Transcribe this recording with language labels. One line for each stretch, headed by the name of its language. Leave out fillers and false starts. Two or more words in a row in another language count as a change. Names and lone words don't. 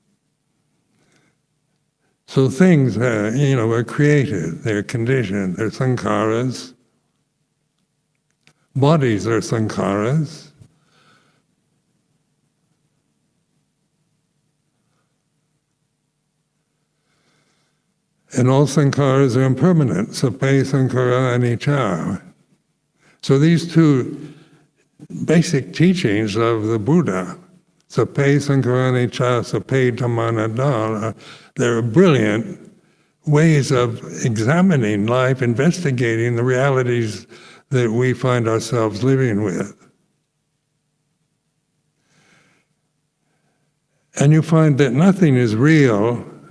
English: So things, are created, they're conditioned, they're sankharas. Bodies are sankharas. And all sankharas are impermanent,
Pali: sape sankhara anicca.
English: So these two basic teachings of the Buddha,
Pali: sape sankhara anicca, sape dhammanada,
English: they're brilliant ways of examining life, investigating the realities that we find ourselves living with. And you find that nothing is real.